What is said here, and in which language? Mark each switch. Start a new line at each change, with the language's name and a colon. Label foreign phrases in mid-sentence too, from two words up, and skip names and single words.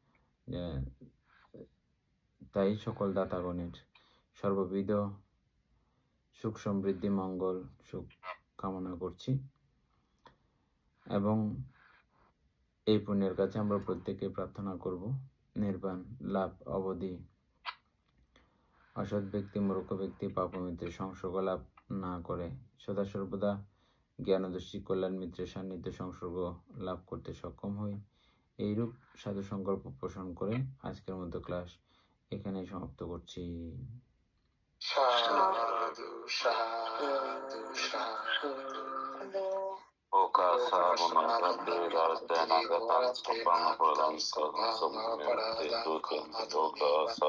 Bangla: তাই সকল দাতাগণের সর্ববিধ সুখ সমৃদ্ধি মঙ্গল সুখ কামনা করছি এবং এই পুণ্যের কাছে আমরা প্রত্যেকে প্রার্থনা করব নির্বাণ লাভ অবধি অসৎ ব্যক্তি মূর্খ ব্যক্তি পাপমিত্রের সংসর্গ লাভ না করে সদা সর্বদা জ্ঞানদর্শী কল্যাণ মিত্রের সান্নিধ্য সংসর্গ লাভ করতে সক্ষম হই। এইরূপ সাধু সংকল্প পোষণ করে আজকের মতো ক্লাস এখানে সমাপ্ত করছি। সাধু সাধু সাধু Oka sabuna tabbe darte nagatan sapana pradam kadam samune te dute oka